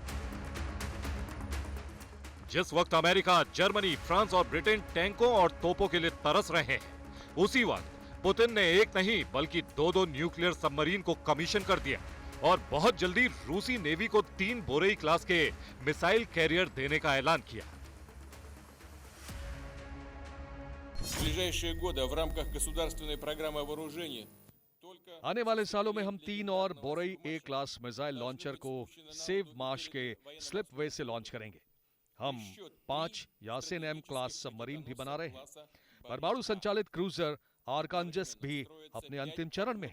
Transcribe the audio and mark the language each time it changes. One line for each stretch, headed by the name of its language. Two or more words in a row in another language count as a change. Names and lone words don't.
Hindi: जिस वक्त अमेरिका, जर्मनी, फ्रांस और ब्रिटेन टैंकों और तोपों के लिए तरस रहे हैं, उसी वक्त पुतिन ने एक नहीं बल्कि 2
English: nuclear submarine
Hindi: को कमीशन कर दिया और बहुत जल्दी रूसी नेवी को 3 बोरेई क्लास के
English: missile carrier
Hindi: देने का ऐलान किया।
Russian: В ближайшие годы в рамках государственной программы вооружения
Hindi: आने वाले सालों में हम 3 और बोरेई ए
English: class missile launcher
Hindi: को सेव मार्श के
English: slip way
Hindi: से लॉन्च करेंगे। हम 5 यासिन एम
English: class submarine
Hindi: भी बना रहे हैं। परमाणु संचालित क्रूजर आर्कांजस भी अपने अंतिम चरण में है।